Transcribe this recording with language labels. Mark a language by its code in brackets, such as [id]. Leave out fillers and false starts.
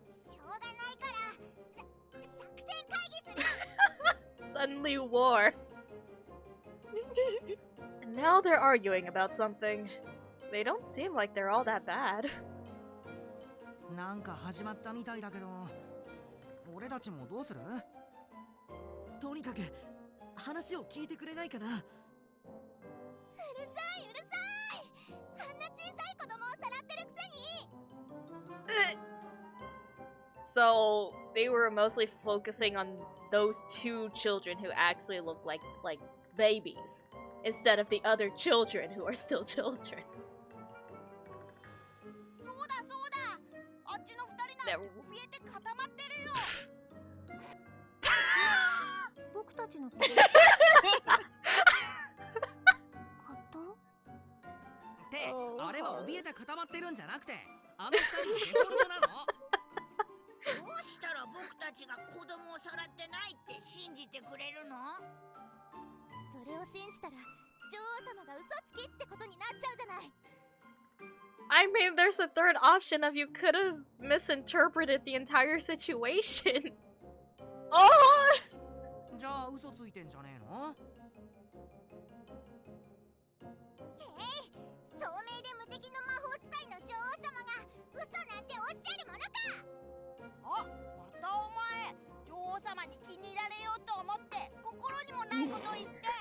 [ja] しょうがないから作戦会議する。 [en] Suddenly war. And now they're arguing about something. They don't seem like they're all that bad. [ja] なんか始まったみたいだけど、俺たちもどうする？とにかく話を聞いてくれないかな。うるさい、うるさい。あんな小さい子供をさらってるくせに。 [en] So they were mostly focusing on those two children who actually look like babies instead of the other children who are still children. [ja] そうだそうだ。あっちの二人なんて怯えて固まってるよ。僕たちのこと。って、あれは怯えて固まってるんじゃなくて、あの二人のデフォルトなの？どうしたら僕たちが子供をさらってないって信じてくれるの？それを信じたら女王様が嘘つきってことになっちゃうじゃない。 [en] I mean, there's a third option of you could have misinterpreted the entire situation. あ [ja] じゃあ嘘ついてんじゃねえの？聡明で無敵の魔法使いの女王様が嘘なんておっしゃるものか。あ、またお前、女王様に気に入られようと思って心にもないこと言って。